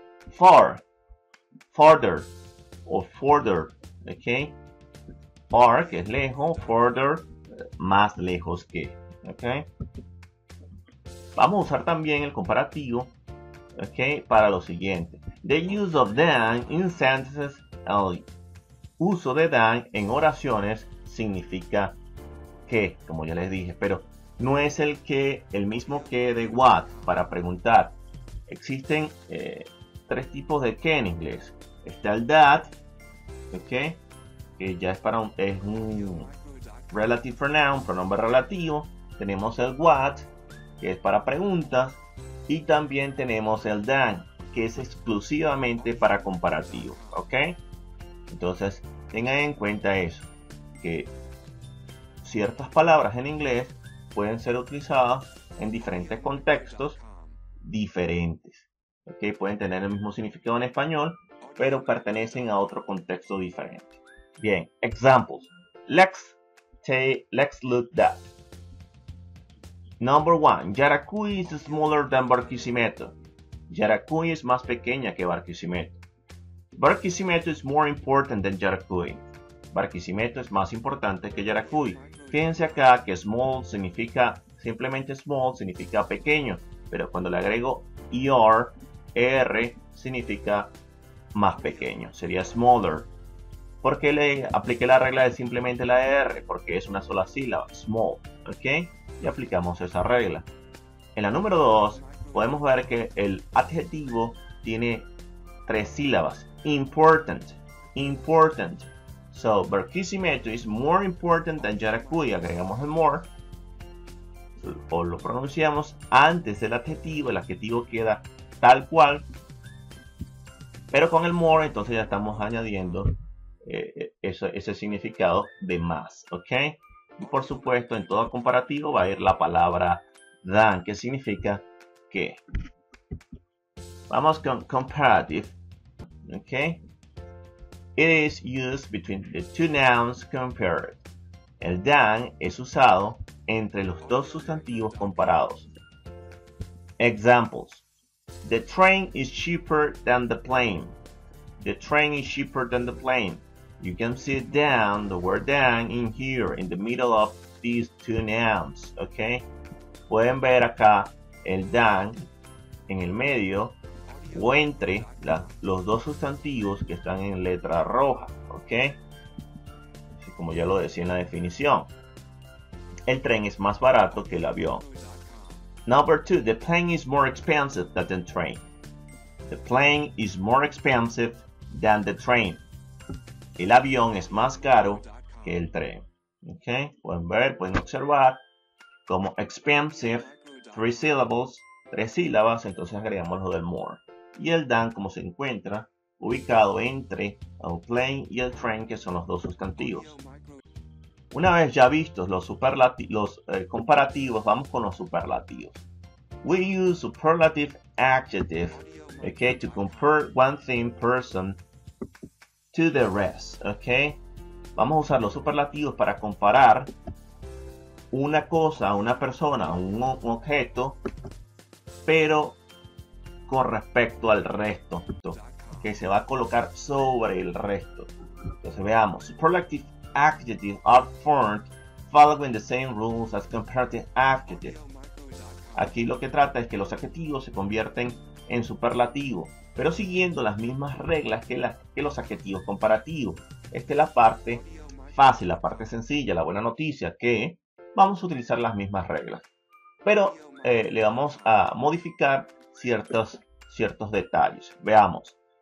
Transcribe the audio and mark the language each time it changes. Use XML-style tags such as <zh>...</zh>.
<en>Far, farther, o further, ¿ok?</en> <es>Far, que es lejos, further, más lejos que, ¿ok? Vamos a usar también el comparativo, ¿ok? Para lo siguiente.</es> <en>The use of than in sentences only.</en> <es>Uso de than en oraciones significa que, como ya les dije, pero no es el mismo que de what para preguntar. Existen 3 tipos de que en inglés. Está el that, ¿ok? Que ya es un</es> <en>relative pronoun,</en> <es>pronombre relativo. Tenemos el what, que es para preguntas, y también tenemos el than, que es exclusivamente para comparativos, ¿ok? Entonces, tengan en cuenta eso, que ciertas palabras en inglés pueden ser utilizadas en diferentes contextos diferentes, ¿ok? Pueden tener el mismo significado en español, pero pertenecen a otro contexto diferente.</es> <en>Bien, examples. Let's look that. Number 1. Yaracuy is smaller than Barquisimeto.</en> <es>Yaracuy es más pequeña que Barquisimeto.</es> <en>Barquisimeto is more important than Yaracuy.</en> <es>Barquisimeto es más importante que Yaracuy. Fíjense acá que small significa, simplemente small significa pequeño, pero cuando le agrego er significa más pequeño, sería smaller. ¿Por qué le apliqué la regla de simplemente la R? Porque es una sola sílaba, small, ¿ok? Y aplicamos esa regla. En la número 2 podemos ver que el adjetivo tiene 3 sílabas.</es> <en>Important, important. So, Barquisimeto is more important than Yaracuy.</en> <es>Agregamos el more, o lo pronunciamos antes del adjetivo. El adjetivo queda tal cual, pero con el more entonces ya estamos añadiendo ese significado de más, ¿ok? Y por supuesto, en todo comparativo va a ir la palabra than, que significa que. Vamos con comparative. Okay.</es> <en>It is used between the two nouns compared.</en> <es>El than es usado entre los dos sustantivos comparados. Examples.</es> <en>The train is cheaper than the plane. The train is cheaper than the plane. You can see than, the word than, in here, in the middle of these two nouns. Okay.</en> <es>Pueden ver acá el than en el medio o entre los dos sustantivos que están en letra roja, ¿ok? Así como ya lo decía en la definición. El tren es más barato que el avión.</es> <en>Number 2, the plane is more expensive than the train. The plane is more expensive than the train.</en> <es>El avión es más caro que el tren, ¿ok? Pueden ver, pueden observar como expensive,</es> <en>3 syllables,</en> <es>3 sílabas, entonces agregamos lo del more. Y el than como se encuentra ubicado entre el plane y el train, que son los dos sustantivos. Una vez ya vistos los comparativos, vamos con los superlativos.</es> <en>We use superlative adjective, okay, to compare one thing, person to the rest, okay.</en> <es>Vamos a usar los superlativos para comparar una cosa, una persona, un objeto, pero con respecto al resto, que se va a colocar sobre el resto. Entonces veamos,</es> <en>superlative adjectives are formed following the same rules as comparative adjectives.</en> <es>Aquí lo que trata es que los adjetivos se convierten en superlativos, pero siguiendo las mismas reglas que los adjetivos comparativos. Esta es la parte fácil, la parte sencilla, la buena noticia, que vamos a utilizar las mismas reglas, pero le vamos a modificar ciertos detalles. Veamos.</es>